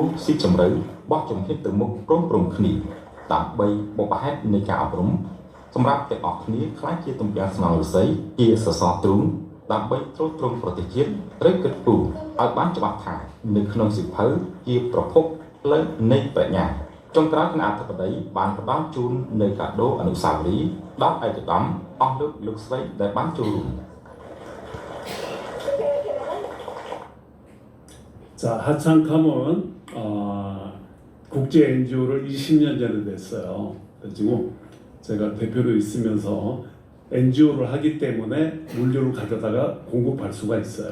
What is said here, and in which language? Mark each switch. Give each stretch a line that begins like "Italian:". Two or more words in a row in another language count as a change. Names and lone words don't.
Khmer: ស៊ីជម្រៅបោះជំហានទៅមុខព្រមគ្នាដើម្បីបបផែននៃការអប់រំសម្រាប់ទាំងអស់គ្នាខ្លាចជាទំពាំងស្នងឫស្សីជាសសរទ្រូងដើម្បីទ្រទ្រង់ប្រទេសជាតិត្រូវគិតគូរឲ្យបានច្បាស់ថានៅក្នុងសិភៅជាប្រភពផ្លូវនៃបញ្ញាចុងក្រោយគណៈអធិបតីបានផ្ដល់ជូននៅកាដូអនុស្សាវរីយ៍ដល់ឯកឧត្តមអស់លោកស្រីដែលបានចូលរួម
Korean: 자, 하창캄은 국제 NGO를 20년 전에 됐어요. 그래가지고 제가 대표로 있으면서 NGO를 하기 때문에 물류를 가져다가 공급할 수가 있어요.